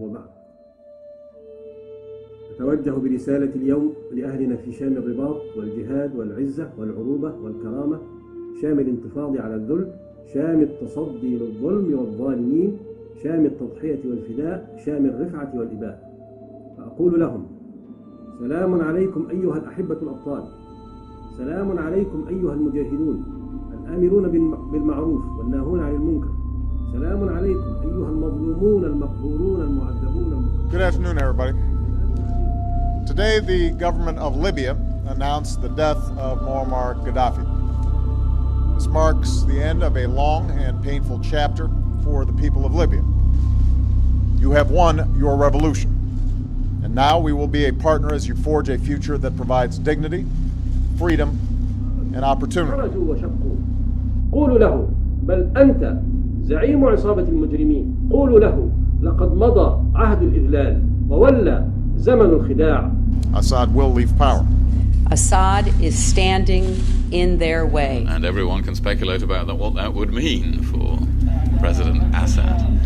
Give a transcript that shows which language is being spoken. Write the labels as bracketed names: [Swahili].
[Arabic] وبعد، أتوجه برسالة اليوم لأهلنا في شام الرباط والجهاد والعزة والعروبة والكرامة، شام الانتفاض على الذل، شام التصدي للظلم والظالمين، شام التضحية والفداء، شام الرفعة والإباء. فأقول لهم: سلام عليكم أيها الأحبة الأبطال، سلام عليكم أيها المجاهدون الآمرون بالمعروف والناهون عن المنكر، سلام عليكم أيها المظلومون المقهورون المعذبون. [English] Good afternoon, everybody. Today, the government of Libya announced the death of Muammar Gaddafi. This marks the end of a long and painful chapter for the people of Libya. You have won your revolution, and now we will be a partner as you forge a future that provides dignity, freedom, and opportunity. [Arabic] قولوا له: بل أنت زعيم عصابة المجرمين. قولوا له: لقد مضى عهد الإذلال وولى زمن الخداع. [English] Assad will leave power. Assad is standing in their way. And everyone can speculate about what that would mean for President Assad.